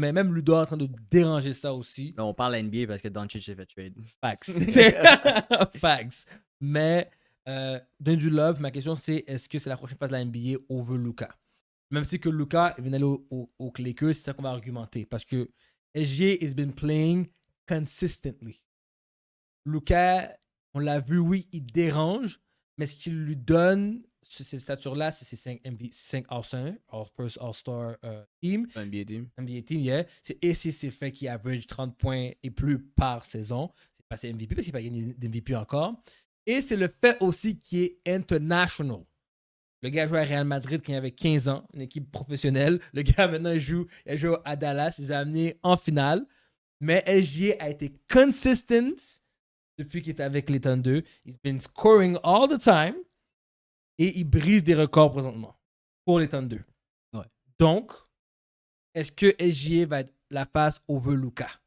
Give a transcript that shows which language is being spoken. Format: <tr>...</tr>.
<fr>Mais même Ludor est en train de déranger ça aussi. Là, on parle de la NBA parce que Doncic s'est fait trade. Facts. Facts. Mais donne du love. Ma question, c'est est-ce que c'est la prochaine phase de la NBA over Luka? Même si que Luka vient d'aller au Lakers, c'est ça qu'on va argumenter.</fr> <en>Parce que SGA has been playing consistently.</en> <fr>Luka, on l'a vu, oui, il dérange, mais ce qu'il lui donne, cette stature-là, c'est ses 5 All-Stars, First All-Star Team.</fr> <en>NBA Team. NBA Team, yeah.</en> <fr>Et c'est le fait qu'il average 30 points et plus par saison. C'est pas ses MVP parce qu'il n'a pas gagné d'MVP encore. Et c'est le fait aussi qu'il est international. Le gars jouait à Real Madrid quand il avait 15 ans, une équipe professionnelle. Le gars, maintenant, il joue à Dallas. Il les a amenés en finale. Mais SGA a été consistent depuis qu'il est avec les Thunder.</fr> <en>He's been scoring all the time.</en> <fr>Et il brise des records présentement pour les Thunder. Ouais. Donc, est-ce que SGA va être la face over Luka?</fr>